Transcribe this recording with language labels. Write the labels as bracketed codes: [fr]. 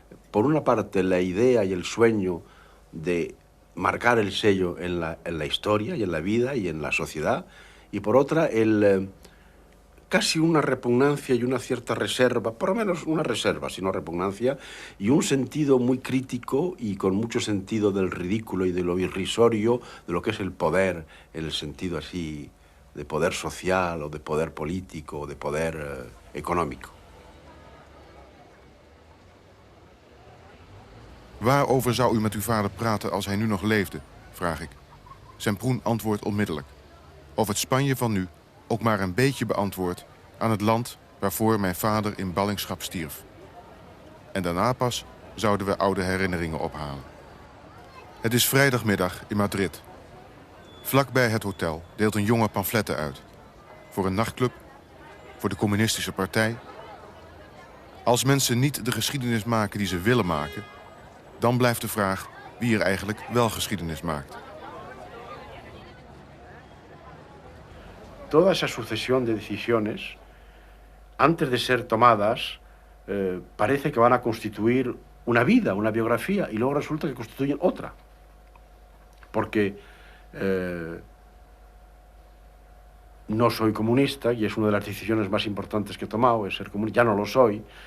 [es] Por una parte, la idea y el sueño de marcar el sello en la historia y en la vida y en la sociedad, y por otra, casi una repugnancia y una cierta reserva, por lo menos una reserva, si no repugnancia, y un sentido muy crítico y con mucho sentido del ridículo y de lo irrisorio de lo que es el poder, en el sentido así de poder social o de poder político o de poder económico. [nl] Waarover zou u met uw vader praten als hij nu nog leefde, vraag ik. Semprun antwoordt onmiddellijk. Of het Spanje van nu ook maar een beetje beantwoord aan het land waarvoor mijn vader in ballingschap stierf. En daarna pas zouden we oude herinneringen ophalen. Het is vrijdagmiddag in Madrid. Vlakbij het hotel deelt een jongen pamfletten uit. Voor een nachtclub, voor de communistische partij. Als mensen niet de geschiedenis maken die ze willen maken, dan blijft de vraag wie er eigenlijk wel geschiedenis maakt. [es] Toda esa sucesión de decisiones, antes de ser tomadas, parece que van a constituir una vida, una biografía, y luego resulta que constituyen otra. Porque no soy comunista, y es una de las decisiones más importantes que he tomado, es ser comunista. Ya no lo soy.